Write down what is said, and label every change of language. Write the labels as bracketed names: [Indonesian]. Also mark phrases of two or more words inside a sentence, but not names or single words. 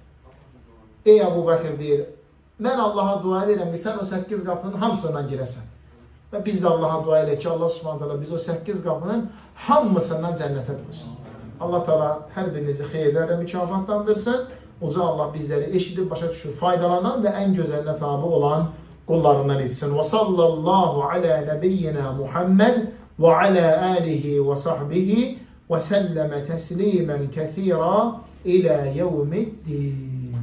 [Azerbaijani] Ey Əbu Bəkir deyir, mən Allaha dua edirəm ki, sən o 8 qapının hamısından girəsən. Və biz də Allaha dua edək ki, Allah [Arabic] subhanahu teala [Azerbaijani] biz o 8 qapının hamısından cənnətə qoysun. Allah teala hər birinizi xeyirlərlə mükafatlandırsın. Uca Allah bizləri eşidib, başa düşür, faydalanan və ən gözəlinə tabi olan kullarından etsin. [Arabic] وصلى الله على نبينا محمد وعلى آله وصحبه وسلم تسليما كثيرا إلى يوم الدين.